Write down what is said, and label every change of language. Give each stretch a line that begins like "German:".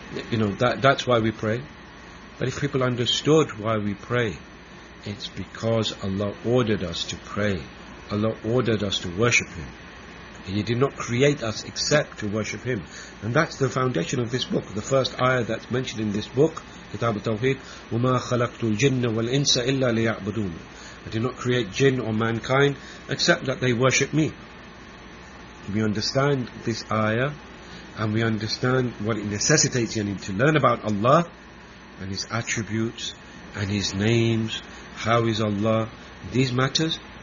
English: You know, that's why we pray. But if people understood why we pray, it's because Allah ordered us to pray. Allah ordered us to worship Him. And He did not create us except to worship Him. And that's the foundation of this book. The first ayah that's mentioned in this book
Arabic: كتاب التوحيد وما خلقت الجن والإنس إلا ليعبدون.
English: I did not create jinn or mankind except that they worship me. We understand this ayah and we understand what it necessitates, you need to learn about Allah and His attributes and His names, how is Allah, these matters.